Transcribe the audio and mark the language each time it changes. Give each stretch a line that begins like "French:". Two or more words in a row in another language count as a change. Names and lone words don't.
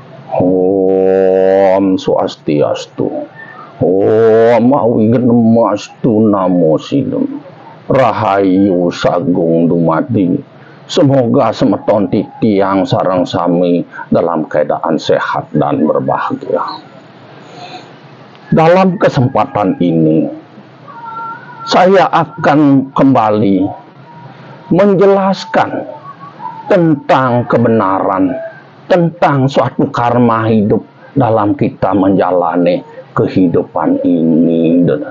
Balinese: Om Swastiastu.
Sanskrit: Om Awigedemastu Namo Sidem.
Balinese: Rahayu Sagung Dumadi.
Indonesian: Semoga
Balinese: semeton titiang sareng sami
Indonesian: dalam keadaan sehat dan berbahagia. Dalam kesempatan ini, saya akan kembali menjelaskan tentang kebenaran, tentang suatu karma hidup dalam kita menjalani kehidupan ini.